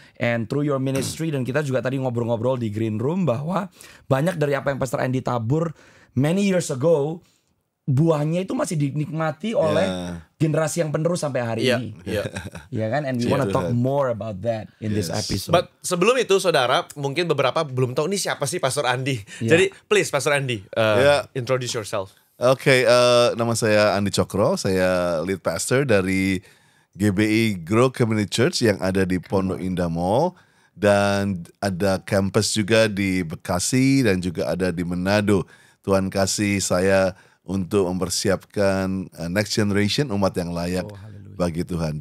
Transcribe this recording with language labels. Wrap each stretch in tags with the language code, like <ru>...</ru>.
<en>And through your ministry.</en> <id>Dan kita juga tadi ngobrol-ngobrol di Green Room bahwa banyak dari apa yang Pastor Andy tabur</id> <en>many years ago,</en> <id>buahnya itu masih dinikmati oleh generasi yang penerus sampai hari ini. Ya kan?</id> <en>And we want to talk more about that in this episode.</en> <id>But sebelum itu, saudara, mungkin beberapa belum tahu ini siapa sih Pastor Andy. Jadi,</id> <en>please Pastor Andy, introduce yourself.</en> <id>Oke, nama saya Andi Cokro. Saya lead pastor dari GBI Grow Community Church yang ada di Pondok Indah Mall. Dan ada campus juga di Bekasi dan juga ada di Manado. Tuhan kasih saya untuk mempersiapkan next generation umat yang layak bagi Tuhan.</id>